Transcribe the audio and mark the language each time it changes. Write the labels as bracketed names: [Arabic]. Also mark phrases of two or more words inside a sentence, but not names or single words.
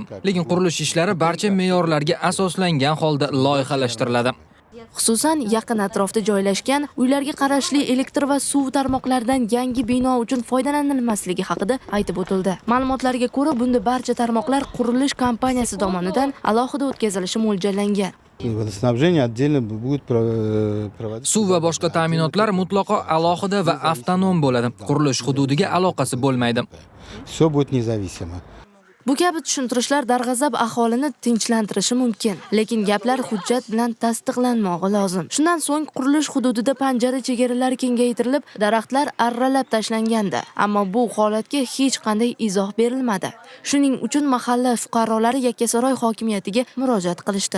[Uzbek] Lekin qurilish ishlari barcha me'yorlarga asoslangan holda loyihalashtiriladi. Xususan, yaqin atrofda joylashgan uylarga qarashli elektr va suv tarmoqlaridan yangi bino uchun foydalanilmasligi haqida aytib o'tildi. Ma'lumotlarga ko'ra, bunda barcha tarmoqlar qurilish kompaniyasi tomonidan alohida o'tkazilishi mo'ljallangan. [Russian] Водоснабжение отдельно будет проводиться. [Uzbek] Suv va boshqa ta'minotlar mutlaqo alohida va avtonom bo'ladi. Qurilish hududiga aloqasi bo'lmaydi. [Russian] Все будет независимо. [Uzbek] Bu kabi tushuntirishlar darg'azab aholini tinchlantirishi mumkin, lekin gaplar hujjat bilan tasdiqlanmog'i lozim. Shundan so'ng qurilish hududida panjara chegaralari kengaytirilib, daraxtlar arralab tashlangandi, ammo bu holatga hech qanday izoh berilmadi. Shuning uchun mahalla fuqarolari Yakkasaroy hokimiyatiga murojaat qilishdi.